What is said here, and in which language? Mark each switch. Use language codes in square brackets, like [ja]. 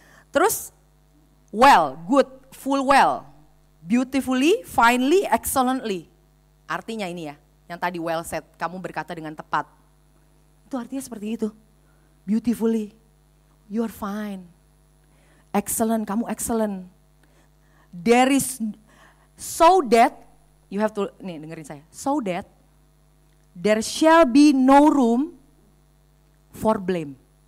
[en] Terus well, good, full well. Beautifully, finely, excellently. [id] Artinya ini ya, yang tadi [en] well said, [id] kamu berkata dengan tepat. Itu artinya seperti itu. [en] Beautifully, you're fine. Excellent, kamu excellent. There is, so that, you have to, [id] nih dengerin saya. [en] So that, there shall be no room for blame.